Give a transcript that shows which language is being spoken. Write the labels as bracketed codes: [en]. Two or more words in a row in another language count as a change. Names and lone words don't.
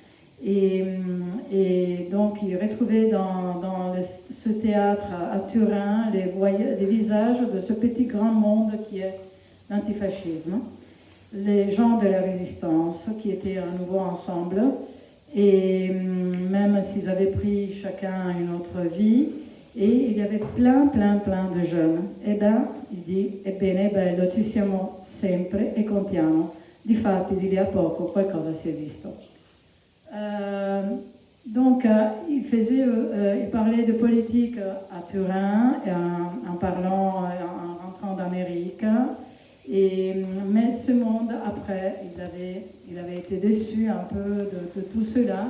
[fr] Et donc il retrouvait dans ce théâtre à Turin les visages de ce petit grand monde qui est l'antifascisme, les gens de la résistance qui étaient à nouveau ensemble, et même s'ils avaient pris chacun une autre vie, et il y avait plein de jeunes. Et bien, il dit, [it] ebbene bello, ci siamo sempre e contiamo. Difatti di lì a poco qualcosa si è visto. [fr] Donc, il parlait de politique à Turin, en rentrant d'Amérique. Mais ce monde, après, il avait été déçu un peu de tout cela.